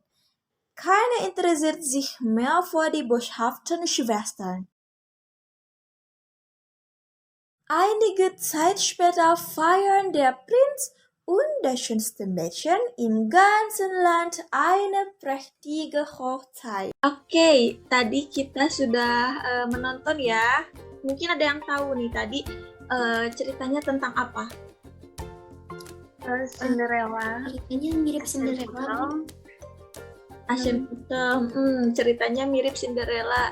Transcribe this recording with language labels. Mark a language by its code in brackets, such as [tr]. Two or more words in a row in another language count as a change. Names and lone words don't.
[de] Keiner interessiert sich mehr für die boshaften Schwestern. Einige Zeit später feiern der Prinz und das schönste Mädchen im ganzen Land eine prächtige Hochzeit. [id] Oke, tadi kita sudah menonton ya. Mungkin ada yang tahu nih tadi ceritanya tentang apa? Cinderella. Ceritanya mirip Cinderella. Aschenputtel, ceritanya mirip Cinderella.